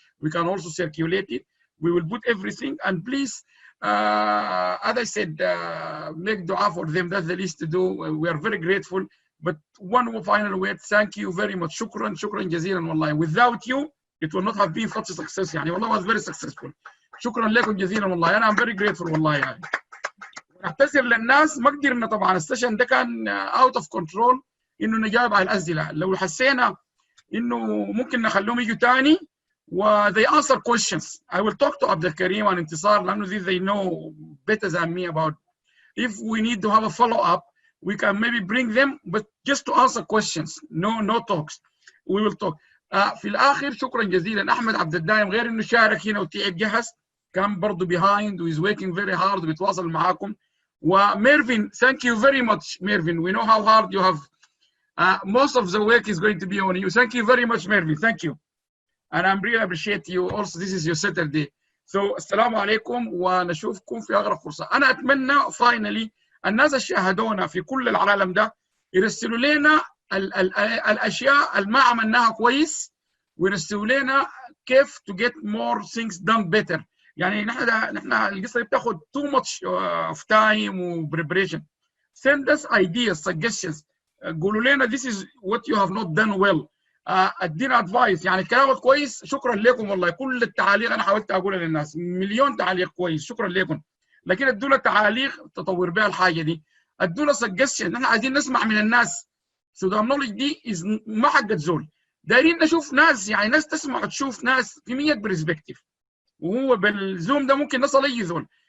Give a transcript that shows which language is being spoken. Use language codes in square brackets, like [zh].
[en] We can also circulate it. We will put everything, and please, as I said, make dua for them. That's the least to do. We are very grateful. But one final word, thank you very much. [ar] Shukran jazeeran wallahi. [en] Without you, it will not have been such a success. [ar] يعني والله [en] was very successful. [ar] شكرا لكم جزيلا والله. أنا [en] I'm very grateful [ar] والله يعني. نعتذر للناس، ما قدرنا طبعا، السيشن ده كان [en] out of control [ar] إنه نجاوب على الأسئلة. لو حسينا إنه ممكن نخليهم يجوا تاني و [en] they answer questions. I will talk to Abdul Karim and Intisar [ar] لأنه [en] they know better than me about. If we need to have a follow up, we can maybe bring them, but just to answer questions. No talks. We will talk. [ar] في الآخر شكرا جزيلا أحمد عبد الدايم، غير إنه شارك هنا وتعب جهز، كان برضه [en] behind [ar] و [en] is working very hard [ar] وبيتواصل معاكم. [en] وميرفين thank you very much Mervin, we know how hard you have. Most of the work is going to be on you. Thank you very much Mervin, thank you. And I really appreciate you also. This is your Saturday. [ar] So السلام عليكم ونشوفكم في أقرب فرصة. أنا أتمنى [en] finally [ar] الناس اللي شاهدونا في كل العالم ده يرسلوا لنا الاشياء اللي ما عملناها كويس، ويرسلوا لنا كيف [en] to get more things done better. [ar] يعني نحن القصه دي بتاخد [en] too much of time [ar] و [en] preparation. Send us ideas, suggestions. [ar] قولوا لنا [en] this is what you have not done well. [ar] ادينا [en] advice. [ar] يعني كلامك كويس، شكرا لكم والله. كل التعاليق انا حاولت اقولها للناس، مليون تعليق كويس، شكرا لكم. لكن ادونا تعاليق تطور بها الحاجه دي، ادونا [en] suggestion. [ar] نحن عايزين نسمع من الناس. Sudan knowledge دي ما حقت زول، دايرين نشوف ناس، يعني ناس تسمع وتشوف ناس في 100 برسبكتيف، وهو بالزوم ده ممكن نصل اي زول.